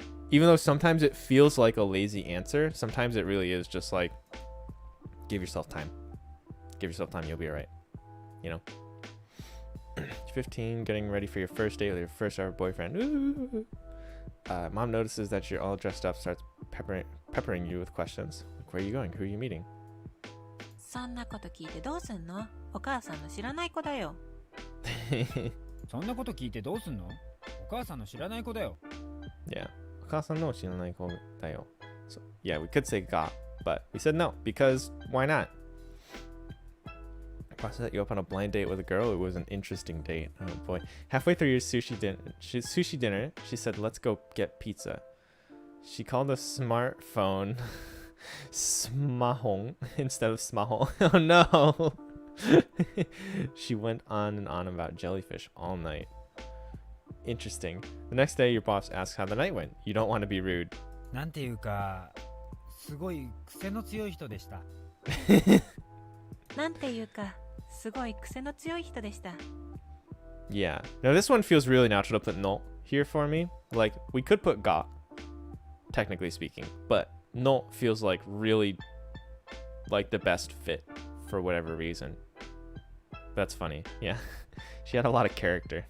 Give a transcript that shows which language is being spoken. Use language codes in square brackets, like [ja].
[en] Even though sometimes it feels like a lazy answer, sometimes it really is just like, give yourself time. Give yourself time, you'll be alright. You know? 15, getting ready for your first date with your first ever boyfriend. Ooh. Mom notices that you're all dressed up, starts peppering you with questions. Like, where are you going? Who are you meeting? [ja] そんなこと聞いてどうすんの？お母さんの知らない子だよ。そんなこと聞いてどうすんの？お母さんの知らない子だよ。 [en] Yeah. [ja] お母さんの知らない子だよ. [en] So, yeah, we could say ga, but we said no because why not? I set you up on a blind date with a girl. It was an interesting date. Oh boy. Halfway through your sushi dinner, she said, let's go get pizza. She called a smartphone smahong instead of smahong. Oh no. She went on and on about jellyfish all night. Interesting. The next day, your boss asks how the night went. You don't want to be rude. [ja] なんていうか、すごい癖の強い人でした。なんていうか、すごい癖の強い人でした。 [en] Yeah. Now this one feels really natural to put no here for me. Like, we could put ga, technically speaking, but no feels like really like the best fit for whatever reason. That's funny. Yeah. She had a lot of character.